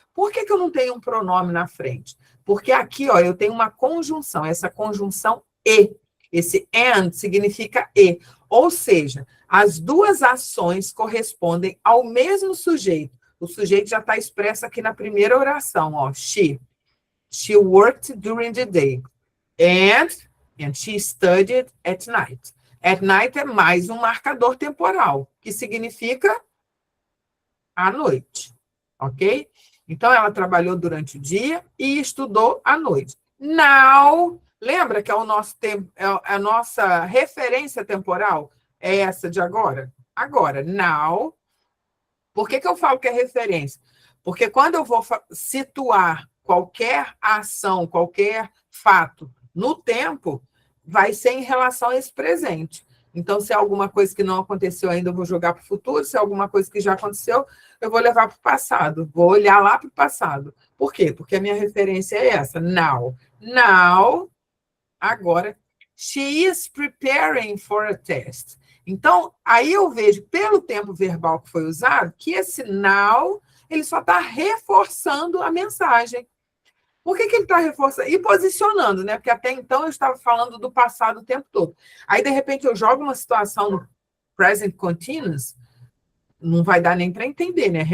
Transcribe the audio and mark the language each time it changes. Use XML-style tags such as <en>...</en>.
<pt>Por que eu não tenho um pronome na frente? Porque aqui, ó, eu tenho uma conjunção, essa conjunção e. Esse and significa e. Ou seja, as duas ações correspondem ao mesmo sujeito. O sujeito já está expresso aqui na primeira oração, ó.</pt> <en>She worked during the day. And she studied at night.</en> <pt>At night é mais um marcador temporal, que significa à noite, ok? Então, ela trabalhou durante o dia e estudou à noite. Now, lembra que é o nosso tempo, a nossa referência temporal é essa de agora? Agora, now. Por que eu falo que é referência? Porque quando eu vou situar qualquer ação, qualquer fato no tempo, vai ser em relação a esse presente. Então, se é alguma coisa que não aconteceu ainda, eu vou jogar para o futuro. Se é alguma coisa que já aconteceu, eu vou levar para o passado. Vou olhar lá para o passado. Por quê? Porque a minha referência é essa.</pt> <en>Now. Now,</en> <pt>agora,</pt> <en>she is preparing for a test.</en> <pt>Então, aí eu vejo, pelo tempo verbal que foi usado, que esse now, ele só está reforçando a mensagem. Por que ele está reforçando? E posicionando, né? Porque até então eu estava falando do passado o tempo todo. Aí, de repente, eu jogo uma situação no present continuous, não vai dar nem para entender, né?</pt>